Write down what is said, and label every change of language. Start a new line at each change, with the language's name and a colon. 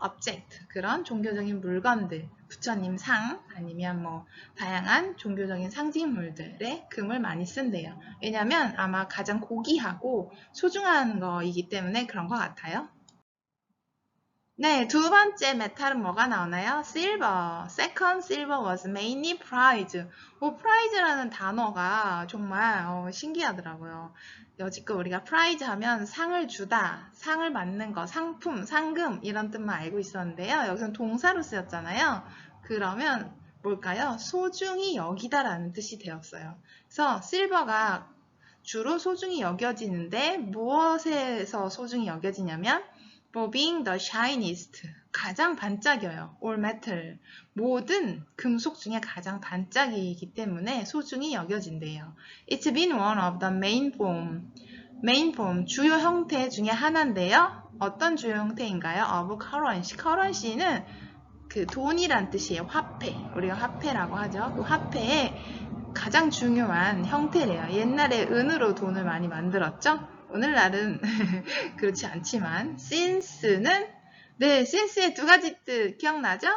Korean: object, 그런 종교적인 물건들, 부처님 상, 아니면 뭐 다양한 종교적인 상징물들에 금을 많이 쓴대요. 왜냐면 아마 가장 고귀하고 소중한 거이기 때문에 그런 것 같아요. 네, 두 번째 메탈은 뭐가 나오나요?
English: silver. Second silver was mainly prize.
Korean: prize라는 단어가 정말 신기하더라고요. 여지껏 우리가 prize 하면 상을 주다, 상을 받는 거, 상품, 상금 이런 뜻만 알고 있었는데요. 여기서는 동사로 쓰였잖아요. 그러면 뭘까요? 소중히 여기다라는 뜻이 되었어요. 그래서 silver가 주로 소중히 여겨지는데 무엇에서 소중히 여겨지냐면
English: for being the shiniest,
Korean: 가장 반짝여요.
English: all metal,
Korean: 모든 금속 중에 가장 반짝이기 때문에 소중히 여겨진대요.
English: It's been one of the main form,
Korean: 주요 형태 중에 하나인데요. 어떤 주요 형태인가요?
English: of currency.
Korean: currency는 그 돈이란 뜻이에요. 화폐. 우리가 화폐라고 하죠. 그 화폐의 가장 중요한 형태래요. 옛날에 은으로 돈을 많이 만들었죠. 오늘날은 그렇지 않지만 since는 since의 두 가지 뜻 기억나죠?